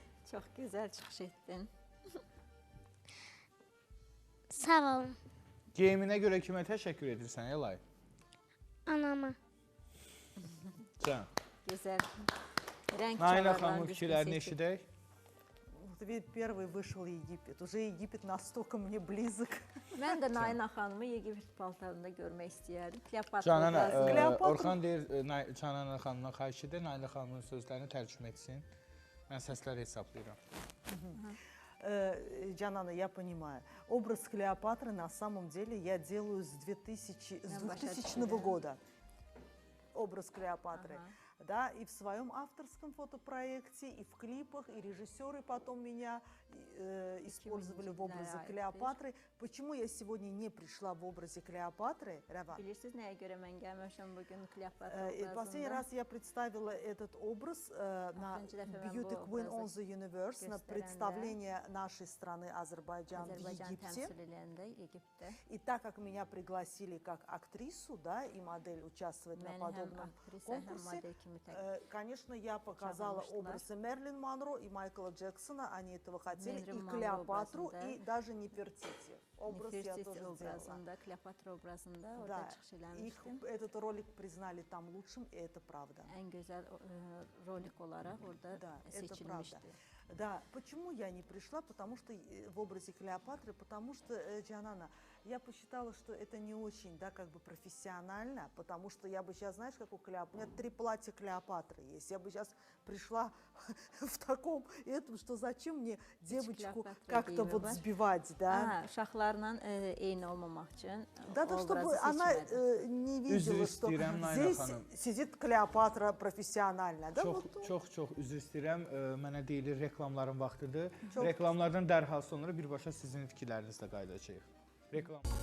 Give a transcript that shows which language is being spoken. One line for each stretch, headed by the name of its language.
Azerbaijani: Çox gözəl çıxış etdin. Sağ olun. Geyiminə görə kimə təşəkkür edirsən, Elay? Anama. Can. Gözəl. Rəng Nayna xanımın fikirlərini eşidək.
Russian: Вот ведь первый вышел Египет. Уже Египет настолько мне близок.
Azerbaijani: Mən də Nayna xanımı Yegipt paltarında görmək istəyərdim. Kleopatra Canana, obrazında. Orxan deyir, Canana xanımdan xahiş edir, Nayna xanımın sözlərini tərcümə etsin. Mən səsləri hesablayıram.
Russian: Джанана, я понимаю. Образ Клеопатры на самом деле я делаю с 2000 года. Образ Клеопатры. Да, и в своем авторском фотопроекте, и в клипах, и режиссеры потом меня использовали в образе Клеопатры. Почему я сегодня не пришла в образе Клеопатры, Рава?
Azerbaijani: Bilirsiniz nəyə görə mən gəlməmişəm bugün Kleopatra obrazında?
Russian: Последний раз я представила этот образ на Beauty Queen on the Universe, на представление нашей страны Азербайджан в Египте. И так как меня пригласили как актрису, да, и модель участвовать на подобном конкурсе, конечно, я показала образы Мерлин Монро и Майкла Джексона, они этого хотели, и Клеопатру, и даже Нефертити. Образ я тоже сделала.
Azerbaijani: Kleopatra obrazında orada
Russian: Да,
Azerbaijani: çıxış
Russian: их
Azerbaijani: eləmişdim.
Russian: этот ролик признали там лучшим, и это правда.
Azerbaijani: Ən gözəl rolik olaraq orada
Russian: Да, это правда.
Azerbaijani: seçilmişdi.
Russian: Да, почему я не пришла? Потому что в образе Клеопатры, потому что, Джанана, я посчитала, что это не очень, да, как бы профессионально, потому что я бы сейчас, знаешь, как у Клеопатры, у меня 3 платья Клеопатры есть, я бы сейчас пришла в таком, этом, что зачем мне девочку как-то вот сбивать, да?
Azerbaijani: Uşaqlarla eyni olmamaq üçün
Russian: Да, да, чтобы она не видела, что здесь сидит Клеопатра профессиональная. Да,
Azerbaijani: Çox üzr istəyirəm. Mənə deyilir reklamların vaxtıdır. Reklamlardan dərhal sonra birbaşa sizin fikirlərinizlə qayıdacağıq. Reklam.